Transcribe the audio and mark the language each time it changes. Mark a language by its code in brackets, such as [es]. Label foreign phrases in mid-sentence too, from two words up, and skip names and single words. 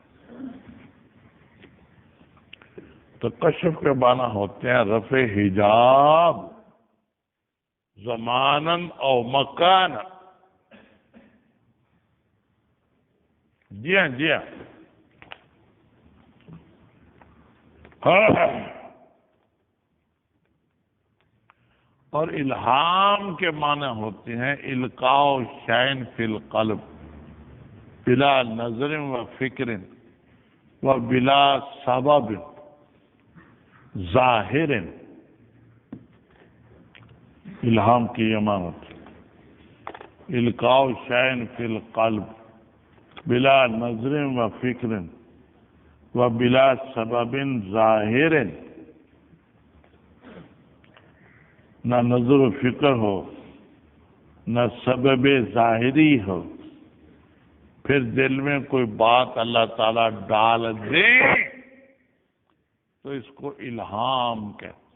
[ur] تو کشف کے معنی ہوتے ہیں [ar] رفع حجاب زماناً او مکانا. [ur] جی ہاں جی ہاں. اور الہام کے معنی ہوتے ہیں [ar] القاء شیء فی القلب بلا نظر و فکر و بلا سبب ظاہر. [ur] الہام کی یہ معنی ہوتی ہے [ar] القاء شیء فی القلب بلا نظر و فکر و بلا سبب ظاہر. [ur] نہ نظر و فکر ہو، نہ سبب ظاہری ہو، پھر دل میں کوئی بات اللہ تعالیٰ ڈال دے تو اس کو الہام کہتے.